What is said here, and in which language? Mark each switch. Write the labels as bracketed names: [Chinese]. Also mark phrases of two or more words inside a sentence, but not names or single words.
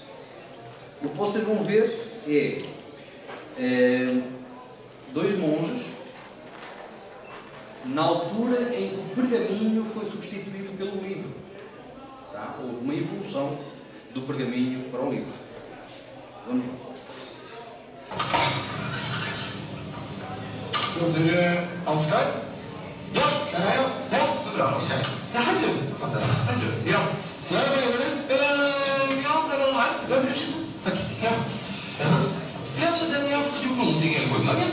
[Portuguese] O que vocês vão ver é dois monges na altura em que o pergaminho foi substituído pelo livro. Tá? Houve uma evolução do pergaminho para o livro. Vamos lá. [Norwegian] Broder Ansgar? Ja, der er jeg. Ja, så bra. Ok. Ja, hei du. Hei du. Ja. Ja, hva gjør du? Ja, det er den her. Ja, unnskyld. Takk. Ja. Ja, så den, jeg har fått gjort noen ting hele formiddagen.